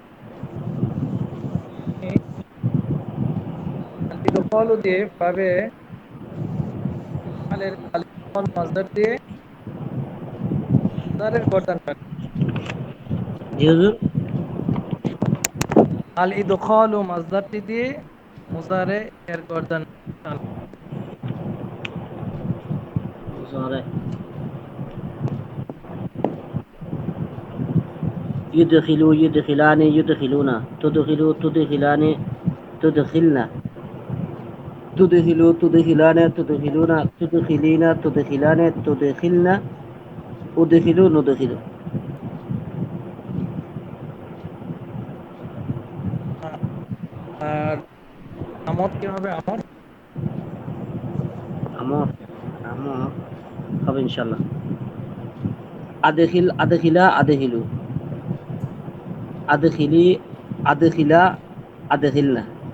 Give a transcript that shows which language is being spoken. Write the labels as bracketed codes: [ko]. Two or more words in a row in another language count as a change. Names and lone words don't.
[bn] আল-ইদখালু দিয়ে পাবে ইফআলের আল-ইদখাল মাসদার দিয়ে মুজারের গর্দান পাবে। জি হুজুর। আল-ইদখালু মাসদারটি দিয়ে মুজারে এর গর্দান টানবে। [ar] مضارع يدخل يدخلان يدخلون تدخل تدخلان تدخلن تدخل تدخلان تدخلون تدخلين تدخلان تدخلن أدخل ندخل. [bn] আর আমর কি হবে? আমর আমর আমর হবে ইনশাআল্লাহ। [ar] أدخل أدخلا أدخلوا أدخلي أدخلا أدخلن.